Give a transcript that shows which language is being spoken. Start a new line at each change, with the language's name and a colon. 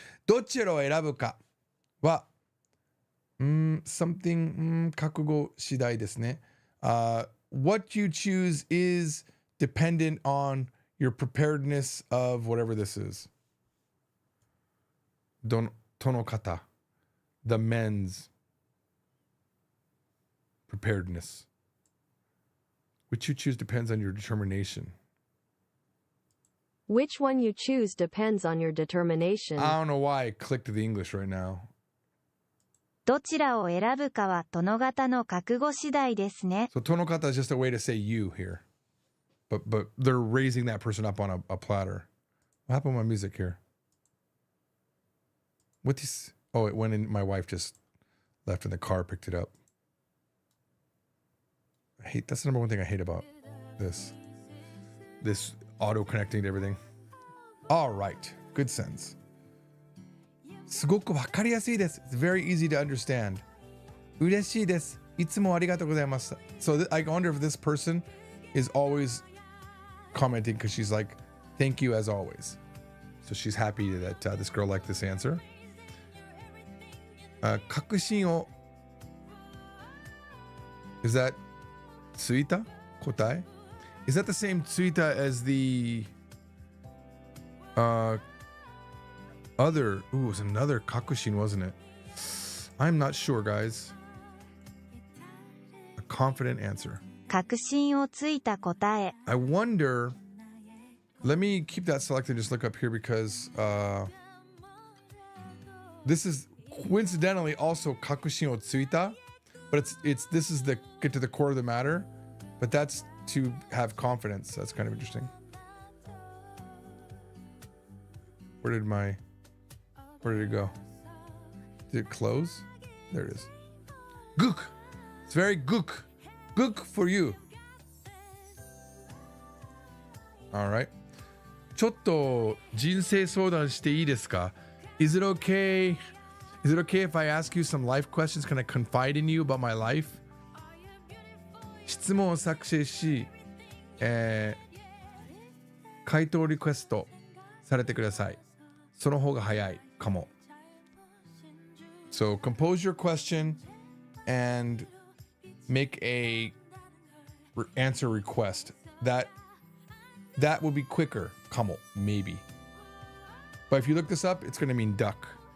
Japanese: どちらを選ぶかはsomething 覚悟次第ですね。
English: What you choose is dependent on your preparedness of whatever this is. どの方 the men's preparedness. Which you choose depends on your determination. Which one you choose depends on your determination. I don't know why I clicked the English right now.
Japanese: どちらを選ぶかは殿方の覚悟次第ですね。
English: So 殿方 is just a way to say you here. But they're raising that person up on a platter. What happened with my music here? What this? Oh, it went in. My wife just left in the car, picked it up. That's the number one thing I hate about this auto connecting to everything. All right. Good sense.
Japanese: すごくわかりやすいです.
English: It's very easy to understand.
Japanese: 嬉しいです. いつもありがとうございました.
English: So I wonder if this person is always commenting because she's like, thank you as always. So she's happy that this girl liked this answer.
Japanese: 確信を
English: Is that
Japanese: ついた答え?
English: Is that the same ついた as the other? Ooh, it was another 確信, wasn't it? I'm not sure, guys. A confident answer.
Japanese: 確信をついた答え.
English: I wonder. Let me keep that selected and just look up here because this is coincidentally also 確信をついた, but this is the get to the core of the matter, but that's to have confidence. That's kind of interesting. Where did it go? Did it close? There it is. Gook. It's very gook. Gook for you. All right.
Japanese: ちょっと人生相談していいですか?
English: Is it okay? Is it okay if I ask you some life questions? Can I confide in you about my life?
Japanese: 質問を作成し、回答リクエストされてください。その方が早いかも。
English: So compose your question and make a answer request. That will be quicker. かも maybe. But if you look this up, it's going to mean duck.